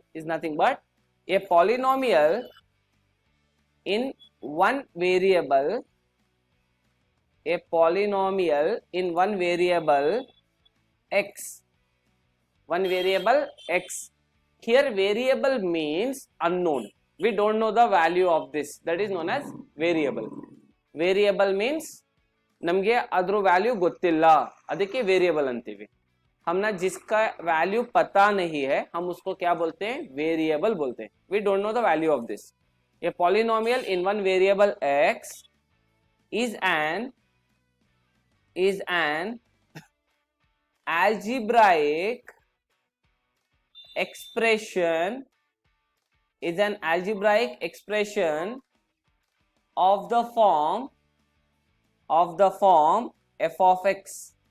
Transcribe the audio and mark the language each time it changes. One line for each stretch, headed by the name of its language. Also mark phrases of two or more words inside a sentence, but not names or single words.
English: Is nothing but a polynomial in one variable, a polynomial in one variable x. One variable x. Here variable means unknown. We don't know the value of this. That is known as variable. Variable means
Kannada: ನಮಗೆ ಅದ್ರ ವ್ಯಾಲ್ಯೂ ಗೊತ್ತಿಲ್ಲ, ಅದಕ್ಕೆ ವೇರಿಯಬಲ್ ಅಂತೀವಿ.
Hindi: हमना जिसका वैल्यू पता नहीं है हम उसको क्या बोलते हैं? वेरिएबल बोलते हैं.
English: We don't know the value of this. A polynomial in one variable x is an algebraic expression, is an algebraic expression of the form f of x.